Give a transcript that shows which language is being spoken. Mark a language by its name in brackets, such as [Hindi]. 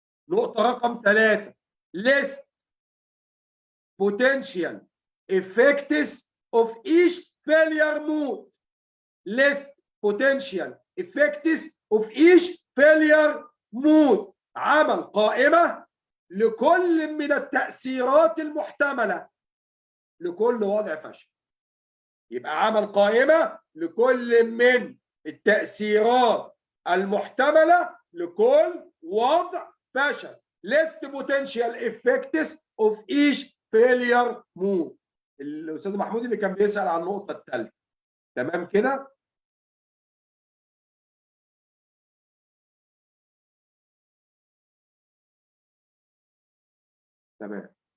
[Arabic] نقطه رقم 3 [English] list potential effects of each failure mode. list potential effects of each failure mode. [Arabic] عمل قائمة لكل من التأثيرات المحتملة لكل وضع فشل. يبقى عمل قائمة لكل من التأثيرات المحتملة لكل وضع فشل. [English] list potential effects of each failure mode. [Arabic] الأستاذ محمود اللي كان بيسأل عن النقطة الثالثة. تمام كده؟ تمام.